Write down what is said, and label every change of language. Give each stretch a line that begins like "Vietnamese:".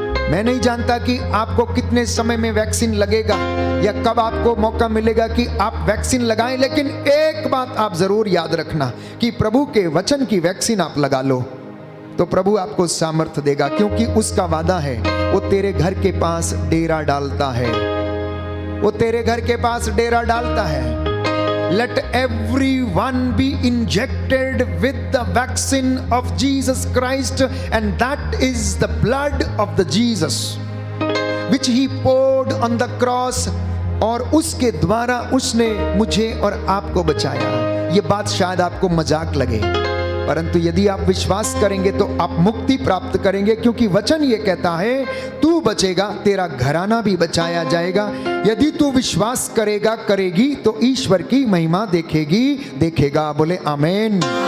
Hindi: मैं नहीं जानता कि आपको कितने समय में वैक्सीन लगेगा या कब आपको मौका मिलेगा कि आप वैक्सीन लगाएं, लेकिन एक बात आप जरूर याद रखना कि प्रभु के वचन की वैक्सीन आप लगा लो तो प्रभु आपको सामर्थ्य देगा, क्योंकि उसका वादा है, वो तेरे घर के पास डेरा डालता है, वो तेरे घर के पास डेरा डालता है।
English: Let everyone be injected with the vaccine of Jesus Christ, and that is the blood of the Jesus which he poured on the cross,
Hindi: और उसके द्वारा उसने मुझे और आपको बचाया। ये बात शायद आपको मजाक लगे, परंतु यदि आप विश्वास करेंगे तो आप मुक्ति प्राप्त करेंगे, क्योंकि वचन ये कहता है, तू बचेगा, तेरा घराना भी बचाया जाएगा। यदि तू विश्वास करेगा, करेगी, तो ईश्वर की महिमा देखेगी, देखेगा। बोले आमेन।